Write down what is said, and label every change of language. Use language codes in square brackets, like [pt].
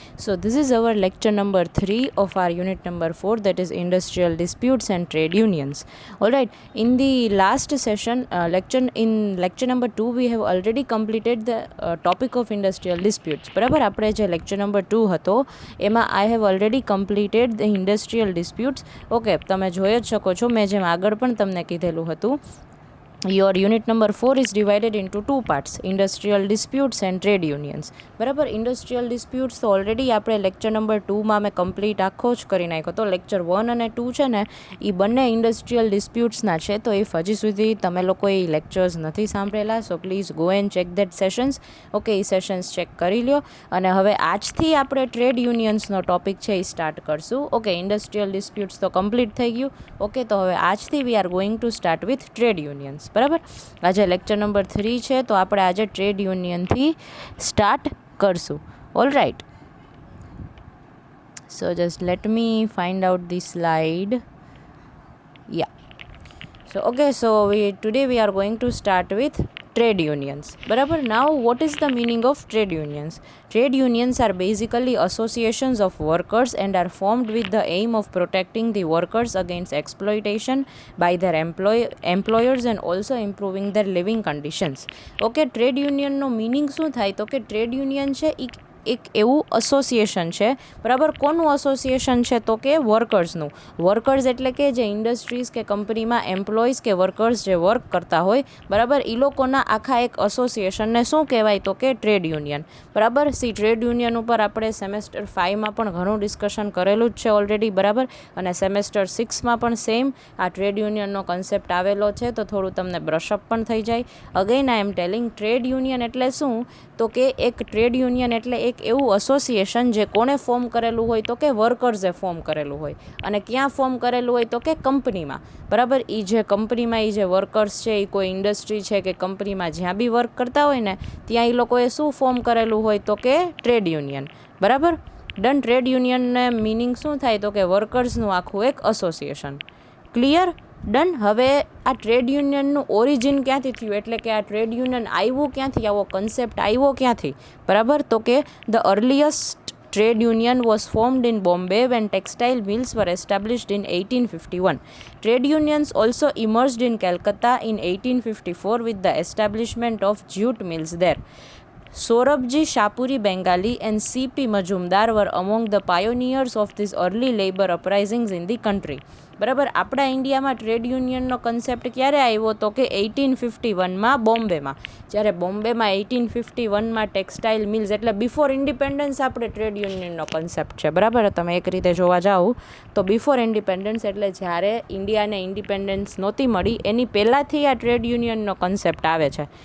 [en] So, this is our lecture number 3 of our unit number 4, that is Industrial Disputes and Trade Unions. Alright, in the last session, lecture number 2, we have already completed the topic of industrial disputes. [gu] બરાબર, આપણે જે [en] lecture number 2 [gu] હતો એમાં [en] I have already completed the industrial disputes. [gu] Okay, તમે જોઈ જ શકો છો, મેં જેમ આગળ પણ તમને કીધેલું હતું. [en] Your unit number 4 is divided into two parts, industrial disputes and trade unions. [gu] બરાબર, ઇન્ડસ્ટ્રીયલ ડિસ્પ્યુટ્સ તો ઓલરેડી આપણે લેક્ચર નંબર 2માં મેં કમ્પ્લીટ આખો જ કરી નાખ્યો. તો લેક્ચર 1 અને 2 છે ને એ બંને ઇન્ડસ્ટ્રીયલ ડિસ્પ્યુટ્સના છે. તો ઇફ હજી સુધી તમે લોકોએ એ લેક્ચર્સ નથી સાંભળેલા, [en] So please go and check that sessions. [gu] Okay, A sessions check કરી લ્યો. અને હવે આજથી આપણે ટ્રેડ યુનિયન્સનો ટોપિક છે એ સ્ટાર્ટ કરશું. ઓકે, ઇન્ડસ્ટ્રીયલ ડિસ્પ્યુટ્સ તો કમ્પ્લીટ થઈ ગયું. ઓકે, તો હવે આજથી [en] We are going to start with trade unions. [gu] બરાબર, આજે લેક્ચર નંબર 3 છે, તો આપણે આજે ટ્રેડ યુનિયનથી સ્ટાર્ટ કરશું. [en] All right, so just let me find out the slide. Yeah, so okay, so today we are going to start with trade unions. બરાબર, now what is the meaning of trade unions? Trade unions are basically associations of workers and are formed with the aim of protecting the workers against exploitation by their employers and also improving their living conditions. [gu] Okay, trade union no meaning શું થાય? તો કે trade union છે એક એવું association છે. બરાબર, કોનું એસોસિએશન છે? તો કે વર્કર્સનું. વર્કર્સ એટલે કે જે ઇન્ડસ્ટ્રીઝ કે કંપનીમાં એમ્પ્લોઈઝ કે વર્કર્સ જે વર્ક કરતા હોય, બરાબર, એ લોકોના આખા એક એસોસિએશનને શું કહેવાય? તો કે ટ્રેડ યુનિયન. બરાબર, ટ્રેડ યુનિયન ઉપર આપણે સેમેસ્ટર 5માં પણ ઘણું ડિસ્કશન કરેલું જ છે ઓલરેડી. બરાબર, અને સેમેસ્ટર 6માં પણ સેમ આ ટ્રેડ યુનિયનનો કન્સેપ્ટ આવેલો છે, તો થોડું તમને બ્રશઅપ પણ થઈ જાય. [en] again I am telling, [gu] trade union એટલે શું? તો કે એક ટ્રેડ યુનિયન એટલે એક એવું એસોસિએશન જે કોણે ફોર્મ કરેલું હોય? તો કે વર્કર્સે ફોર્મ કરેલું હોય. અને ક્યાં ફોર્મ કરેલું હોય? તો કે કંપનીમાં. બરાબર, એ જે કંપનીમાં એ જે વર્કર્સ છે, એ કોઈ ઇન્ડસ્ટ્રી છે કે કંપનીમાં જ્યાં બી વર્ક કરતા હોય ને, ત્યાં એ લોકોએ શું ફોર્મ કરેલું હોય? તો કે ટ્રેડ યુનિયન. બરાબર, ડન. ટ્રેડ યુનિયનને મિનિંગ શું થાય? તો કે વર્કર્સનું આખું એક એસોસિએશન. ક્લિયર? ડન. હવે આ ટ્રેડ યુનિયનનું ઓરિજિન ક્યાંથી થયું? એટલે કે આ ટ્રેડ યુનિયન આવ્યું ક્યાંથી? આવો કન્સેપ્ટ આવ્યો ક્યાંથી? બરાબર, તો કે [en] The earliest trade union was formed in Bombay when textile mills were established in 1851. Trade unions also emerged in Calcutta in 1854 with the establishment of jute mills there. Sorabji Shapuri Bengali and C.P. Majumdar were among the pioneers of these early labor uprisings in the country. [gu] બરાબર, આપણા ઇન્ડિયામાં trade યુનિયનનો concept ક્યારે આવ્યો? તો કે 1851માં બોમ્બેમાં. જ્યારે બોમ્બેમાં 1851માં textile mills, એટલે before independence આપણે ટ્રેડ યુનિયનનો કન્સેપ્ટ છે. બરાબર, તમે એક રીતે જોવા જાઓ તો બિફોર ઇન્ડિપેન્ડન્સ એટલે જ્યારે ઇન્ડિયાને ઇન્ડિપેન્ડન્સ નહોતી મળી એની પહેલાંથી આ ટ્રેડ યુનિયનનો કન્સેપ્ટ આવે છે.